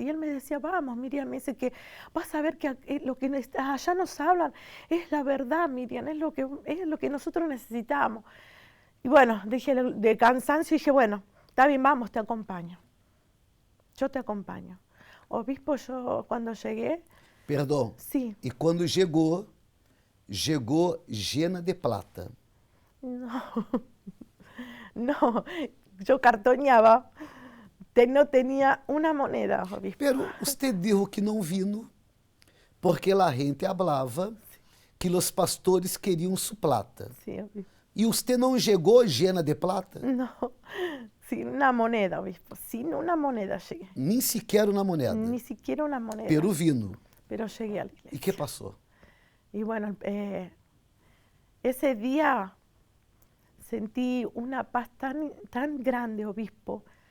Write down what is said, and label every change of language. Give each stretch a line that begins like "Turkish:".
Spanish: Y él me decía, vamos, Miriam, me dice que vas a ver que lo que allá nos hablan es la verdad, Miriam, es lo que nosotros necesitamos. Y bueno, dije de cansancio, dije, bueno, está bien, vamos, te acompaño. Yo te acompaño. Obispo, yo cuando llegué...
Portuguese: Perdão.
Spanish: Sí.
Portuguese: E quando chegou
Spanish: llena de plata. No, yo cartoneaba, no tenía una moneda, obispo. Pero usted dijo que
Portuguese: não
Spanish: vino,
Portuguese: porque a gente hablava que os pastores queriam
Spanish: su plata. Sí, obispo.
Portuguese: E você não chegou
Spanish: llena de plata? No, sin una moneda, obispo, sin una moneda llegué.
Portuguese: Nem sequer uma moneda.
Spanish: Ni siquiera una moneda. Pero vino. Pero llegué a la
Portuguese: E
Spanish: iglesia.
Portuguese: que passou?
Spanish: Y bueno, ese día sentí una paz tan grande, obispo.